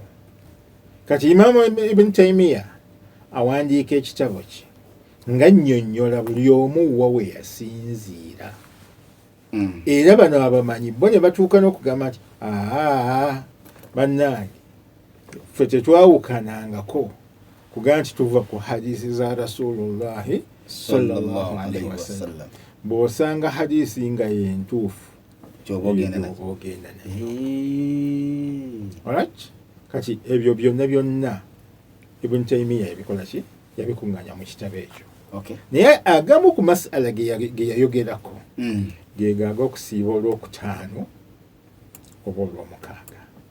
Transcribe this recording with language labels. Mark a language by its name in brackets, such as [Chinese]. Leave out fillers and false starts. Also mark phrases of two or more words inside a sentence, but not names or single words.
[Ganda] Kati Imaamu Ibn Taymiyyah awandiika ekitabo kye nga nnyonnyola buli omu wa we yasinziira. Era bano abamanyi bo ne batuuka n'okugamba nti bannange ffe tetwawukanangako kugamba nti tuva ku hadisi za Rasulullahi [Arabic] صلى الله عليه وسلم. [Ganda] Bw'osanga hadisi nga yentuufu kyoba ogenda nayo. Kati ebyo byonna Ibn Taymiyyah yabikola ki? Yabikuŋŋaanya mu kitabo ekyo. Naye agamu ku masala ge yayogerako ge gaaga okusiiba olwokutaano oba olwomukaaga.